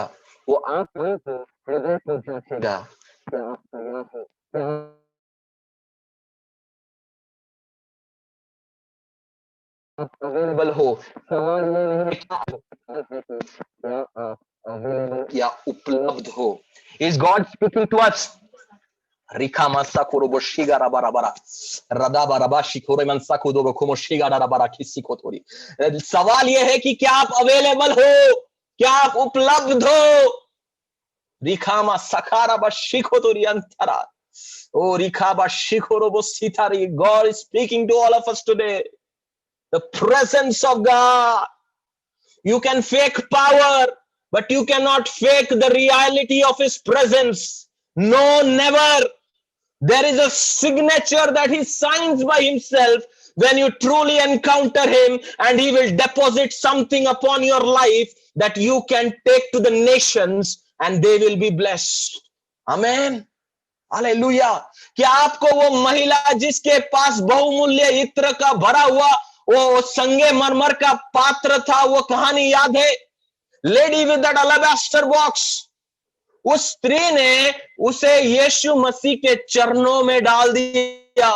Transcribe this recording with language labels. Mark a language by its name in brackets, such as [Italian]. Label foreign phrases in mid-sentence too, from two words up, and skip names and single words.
[Hindi] वो आत्मा को हृदय को जांचेगा, क्या आप तैयार हो? क्या आप अवेलेबल हो? सवाल ये नहीं क्या आप अवेलेबल या उपलब्ध हो? [English] Is God speaking to us? रिखा मासा कोरोबो शिगारा बाराबारा रदा बाराबा शिकोरे मनसा कोदोबो कोमो शिगारा बारा किसी को थोड़ी। [Hindi] सवाल यह है कि क्या आप अवेलेबल हो, क्या आप उपलब्ध हो? रिखा मासा खारा बा शिको तोरी अंतरा ओ रिखा बा शिकोरोबो सितारी। [English] God is speaking to all of us today. The presence of God. You can fake power, but you cannot fake the reality of His presence. No, never. There is a signature that He signs by Himself when you truly encounter Him, and He will deposit something upon your life that you can take to the nations and they will be blessed. Amen. हालेलुया। [Hindi] क्या आपको वो महिला जिसके पास बहुमूल्य इत्र का भरा हुआ वो संगमरमर का पात्र था, वो कहानी याद है? [English] Lady with that alabaster box. [Hindi] उस स्त्री ने उसे यीशु मसीह के चरणों में डाल दिया।